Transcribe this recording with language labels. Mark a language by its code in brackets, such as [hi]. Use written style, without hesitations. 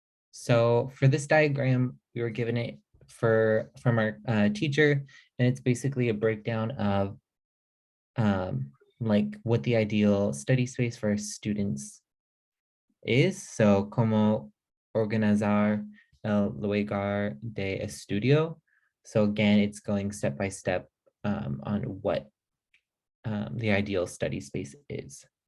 [en] So for this diagram, we were given it from our teacher, and it's basically a breakdown of like what the ideal study space for our students is. [es] So como organizar el lugar de estudio. [en] So again, it's going step by step on what the ideal study space is.